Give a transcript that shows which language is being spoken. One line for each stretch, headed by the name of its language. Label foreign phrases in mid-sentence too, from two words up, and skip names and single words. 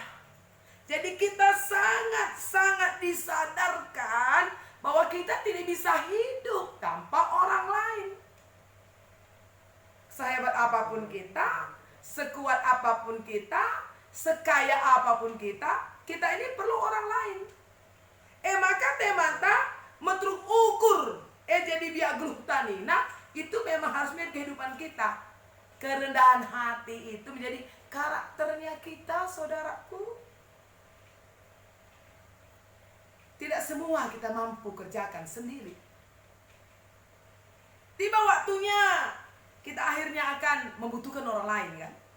Indonesian: Jadi kita sangat-sangat disadarkan bahwa kita tidak bisa hidup tanpa orang lain. Sehebat apapun kita, sekuat apapun kita, sekaya apapun kita ini perlu orang lain.
Batak Karo: Maka temanta metruk ukur jadi biak geluh tani.
Indonesian: Nah, itu memang harus menjadi kehidupan kita. Kerendahan hati itu menjadi karakternya kita, saudaraku. Tidak semua kita mampu kerjakan sendiri. Tiba waktunya kita akhirnya akan membutuhkan orang lain, kan?